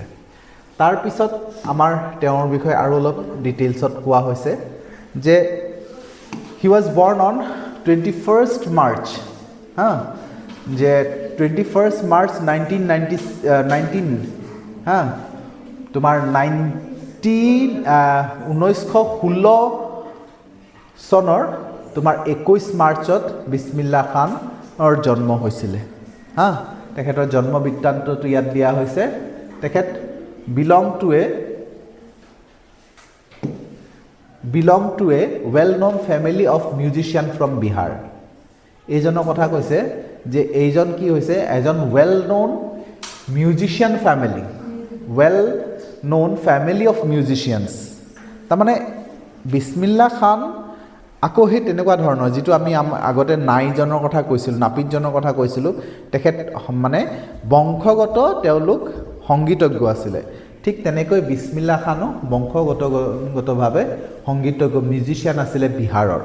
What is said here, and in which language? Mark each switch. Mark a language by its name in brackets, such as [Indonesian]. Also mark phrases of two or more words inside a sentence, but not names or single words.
[Assamese] তাৰপিছত আমাৰ তেওঁৰ বিষয়ে আৰু অলপ ডিটেইলছত কোৱা হৈছে যে [English] he was born on [Assamese] 21st মাৰ্চ, যে 21st মাৰ্চ 1919 তোমাৰ 1916 চনৰ তোমাৰ 21 মাৰ্চত বিছমিল্লা খানৰ জন্ম হৈছিলে। তেখেতৰ জন্ম বৃত্তান্তটো ইয়াত দিয়া হৈছে। [English] তেখেত belong to a well-known family of musician from Bihar. [Assamese] এইজনৰ কথা কৈছে যে এইজন কি হৈছে, এজন [English] well-known musician family, well-known family of musicians। [Assamese] তাৰমানে বিছমিল্লা খান আকৌ সেই তেনেকুৱা ধৰণৰ যিটো আমি আগতে নাইজনৰ কথা কৈছিলোঁ, নাপিতজনৰ কথা কৈছিলোঁ, তেখেত মানে বংশগত তেওঁলোক সংগীতজ্ঞ আছিলে। ঠিক তেনেকৈ বিছমিল্লা খানো বংশগতভাৱে সংগীতজ্ঞ মিউজিচিয়ান আছিলে বিহাৰৰ।